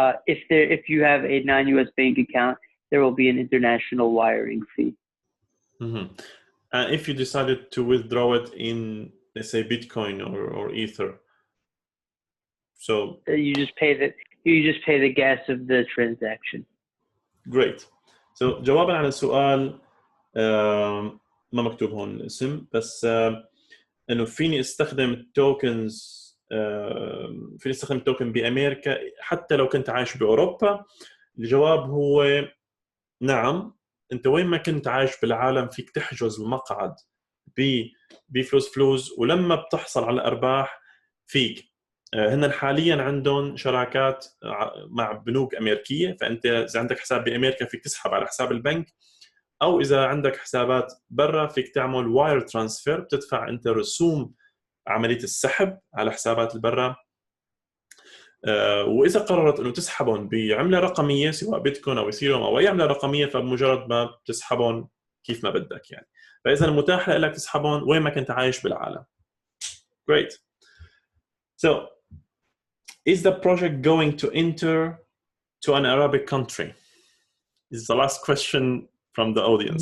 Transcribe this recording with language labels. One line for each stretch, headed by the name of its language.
English: If you have a non-U.S. bank account, there will be an international wiring fee. Mm-hmm. And if you decided to withdraw it in, let's say, Bitcoin or Ether, so you just pay the gas of the transaction. Great.
Arabic: So جوابا على السؤال ما مكتوب هون الاسم، بس انه فيني استخدم التوكنز فيني استخدم التوكن بامريكا حتى لو كنت عايش باوروبا. الجواب هو نعم، انت وين ما كنت عايش بالعالم فيك تحجز المقعد بفلوس، ولما بتحصل على الارباح فيك هن حاليا عندهم شراكات مع بنوك امريكيه، فانت اذا عندك حساب بامريكا فيك تسحب على حساب البنك، او اذا عندك حسابات برا فيك تعمل واير ترانسفير، بتدفع انت رسوم عمليه السحب على حسابات البرا. واذا قررت انه تسحبهم بعمله رقميه سواء بيتكوين او اثيريوم او اي عمله رقميه، فبمجرد ما بتسحبهم كيف ما بدك يعني. فاذا المتاح لك تسحبهم وين ما كنت عايش بالعالم.
English: Great. So is the project going to enter to an Arabic country? This is the last question from the audience.